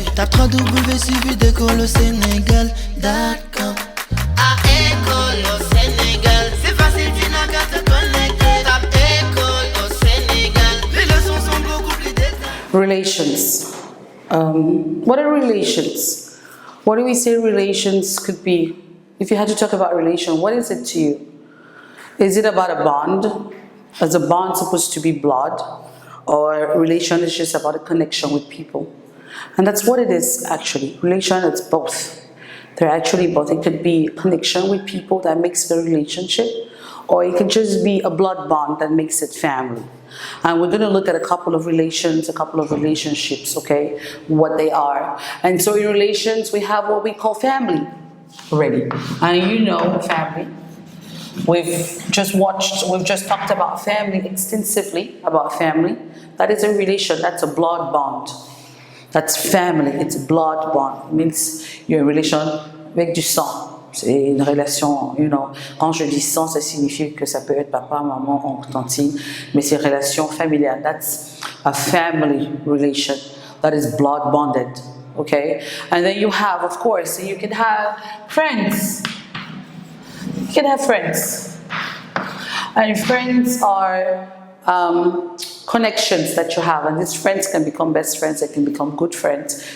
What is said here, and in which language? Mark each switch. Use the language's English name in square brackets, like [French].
[French] Tape www.suividécole-au-Sénégal.com. À école au Sénégal, c'est facile, tu n'as qu'à te connecter. Tape école au Sénégal, les leçons sont beaucoup plus détaillées. [English] Relations. What are relations? What do we say relations could be? If you had to talk about relation, what is it to you? Is it about a bond? Is a bond supposed to be blood? Or relation is just about a connection with people? And that's what it is actually. Relation, it's both. They're actually both. It could be a connection with people that makes it a relationship, or it could just be a blood bond that makes it family. And we're going to look at a couple of relations, a couple of relationships, okay, what they are. And so in relations, we have what we call family already. And you know family. We've just talked about family extensively, about family. That is a relation, that's a blood bond. That's family, it's a blood bond. It means you're in relation [French] avec du sang. C'est une relation, [English] you know. [French] Quand je dis sang, ça signifie que ça peut être papa, maman, oncle, tantine, mais c'est une relation familiale. [English] That's a family relation that is blood bonded, okay? And then you have, of course, you can have friends. You can have friends. And friends are connections that you have, and these friends can become best friends, they can become good friends.